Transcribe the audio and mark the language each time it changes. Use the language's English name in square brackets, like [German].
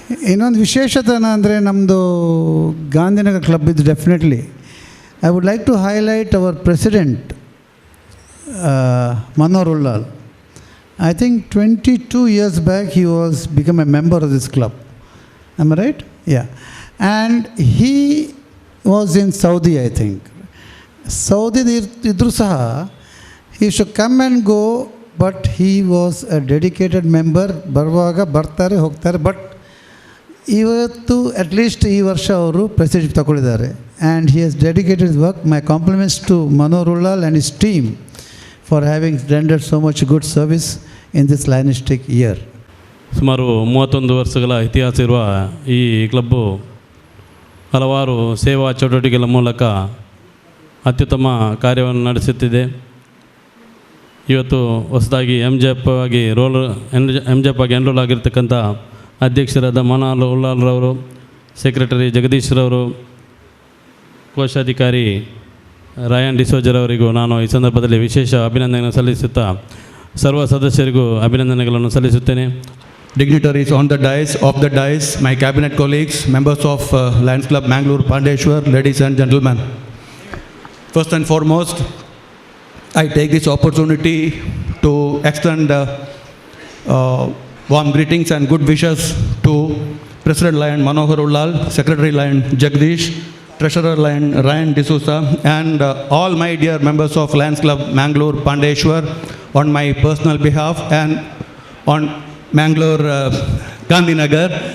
[Kannada] ಇನ್ನೊಂದು ವಿಶೇಷತನ ಅಂದರೆ ನಮ್ಮದು ಗಾಂಧಿನಗರ್ ಕ್ಲಬ್ ಇದು definitely. [English] I would like to highlight our president Manohar Ullal. I think 22 years back he was become a member of this club. Am I right? Yeah. And he was in Saudi, I think. Saudi [Kannada] idru saha, [English] he should come and go, but he was a dedicated member. [Kannada] Barvaga bartare hogtare, but ಇವತ್ತು at least ಈ ವರ್ಷ ಅವರು president ತಗೊಂಡಿದ್ದಾರೆ. [English] And he has dedicated work. My compliments to Manohar Ullal and his team for having rendered so much good service in this Lionistic year. [Kannada] ಸುಮಾರು 31 ವರ್ಷಗಳ ಇತಿಹಾಸ ಇರುವ ಈ ಕ್ಲಬ್ಬು ಹಲವಾರು ಸೇವಾ ಚಟುವಟಿಕೆಗಳ ಮೂಲಕ ಅತ್ಯುತ್ತಮ ಕಾರ್ಯವನ್ನು ನಡೆಸುತ್ತಿದೆ. ಇವತ್ತು ಹೊಸದಾಗಿ MJF ಆಗಿ ಎನ್ರೋಲ್ ಆಗಿರ್ತಕ್ಕಂಥ ಅಧ್ಯಕ್ಷರಾದ ಮನೋಹರ್ ಉಲ್ಲಾಲ್ರವರು, ಸೆಕ್ರೆಟರಿ ಜಗದೀಶ್ರವರು, ಕೋಶಾಧಿಕಾರಿ ರಾಯನ್ ಡಿಸೋಜರವರಿಗೂ ನಾನು ಈ ಸಂದರ್ಭದಲ್ಲಿ ವಿಶೇಷ ಅಭಿನಂದನೆಗಳನ್ನು ಸಲ್ಲಿಸುತ್ತಾ ಸರ್ವ ಸದಸ್ಯರಿಗೂ ಅಭಿನಂದನೆಗಳನ್ನು ಸಲ್ಲಿಸುತ್ತೇನೆ. [English] Dignitaries on the dais, my cabinet colleagues, members of Lions Club Mangalore, Pandeshwar, ladies and gentlemen. First and foremost, I take this opportunity to extend warm greetings and good wishes to President Lion Manohar Ullal, Secretary Lion Jagdish, Treasurer Lion Ryan D'Souza, and all my dear members of Lions Club Mangalore, Pandeshwar, on my personal behalf, and on Mangalore Gandhinagar,